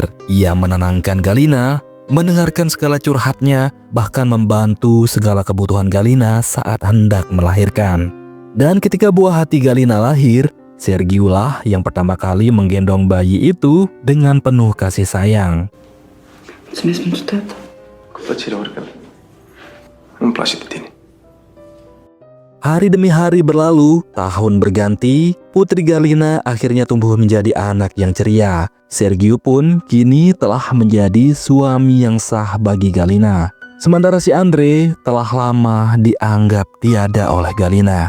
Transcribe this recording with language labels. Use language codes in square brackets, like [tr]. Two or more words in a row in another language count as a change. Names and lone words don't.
[id] Ia menenangkan Galina, mendengarkan segala curhatnya, bahkan membantu segala kebutuhan Galina saat hendak melahirkan. Dan ketika buah hati Galina lahir, Sergiu lah yang pertama kali menggendong bayi itu dengan penuh kasih sayang. [ro] Mulțumesc pentru tata. Cu plăcere, oricând. Îmi place de tine. [id] Hari demi hari berlalu, tahun berganti, putri Galina akhirnya tumbuh menjadi anak yang ceria. Sergiu pun kini telah menjadi suami yang sah bagi Galina. Sementara si Andre telah lama dianggap tiada oleh Galina.